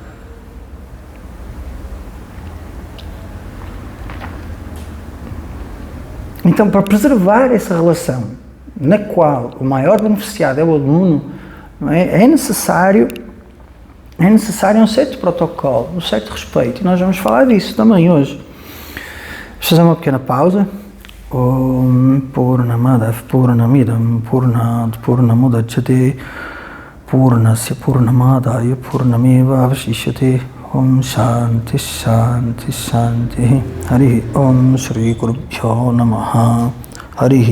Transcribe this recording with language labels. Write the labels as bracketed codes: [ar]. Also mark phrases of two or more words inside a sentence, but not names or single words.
[pt] Então, para preservar essa relação, na qual o maior beneficiado é o aluno, não é necessário um certo protocolo, um certo respeito. E nós vamos falar disso também hoje. Vamos fazer uma pequena pausa. [sa] Om Purnamadav Purnamidam Purnat Purnamudachyate Purnasya Purnamadaya Purnameva Avashishyate. Om Shanti Shanti Shanti. Hari Om Shri Gurubhyo Namaha.